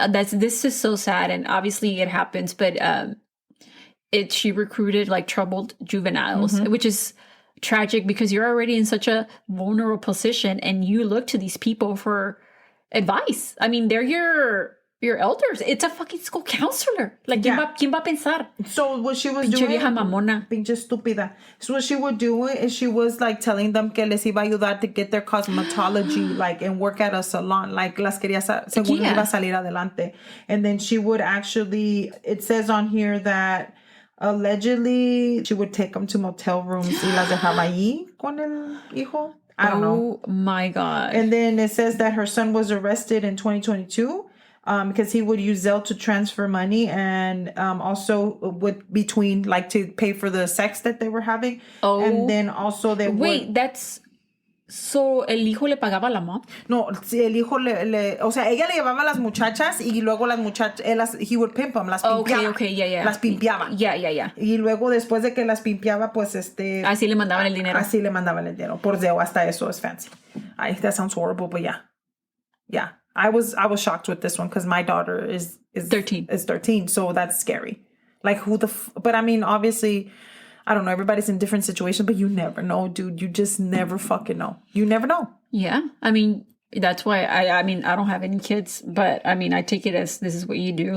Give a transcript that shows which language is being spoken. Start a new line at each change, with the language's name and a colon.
English: This is so sad, and obviously it happens, but she recruited like troubled juveniles, which is tragic because you're already in such a vulnerable position, and you look to these people for advice. I mean, they're your elders. It's a fucking school counselor.
Spanish: Like, ¿quién va a pensar?
English: So what she was
Spanish: Pinche
English: doing...
Spanish: vieja mamona. Pinche estúpida.
English: So what she would do is she was like telling them
Spanish: que les iba a ayudar
English: to get their cosmetology, like, and work at a salon.
Spanish: Like, las quería, según iba a salir adelante.
English: And then she would actually... It says on here that allegedly she would take them to motel rooms
Spanish: y las dejaba allí con el hijo.
English: I don't know. Oh my God. And then it says that her son was arrested in 2022. Because he would use Zelle to transfer money and also between like to pay for the sex that they were having. Oh. And then also they that's...
Spanish: So, ¿el hijo le pagaba a la mom? No, el hijo o sea, ella le llevaba a las muchachas y luego las muchachas,
English: he would pimp them,
Spanish: las pimpeaba.
English: Okay, yeah.
Spanish: Las pimpeaba.
English: Yeah.
Spanish: Y luego después de que las pimpeaba, pues así le mandaban el dinero. Así le mandaban el dinero. Por Zelle, hasta eso es fancy.
English: That sounds horrible, but yeah. Yeah. I was shocked with this one because my daughter is 13. Is 13, so that's scary. Like but I mean, obviously, I don't know. Everybody's in different situations, but you never know, dude. You just never fucking know. You never know. Yeah, I mean, that's why I mean, I don't have any kids, but I mean, I take it as this is what you do.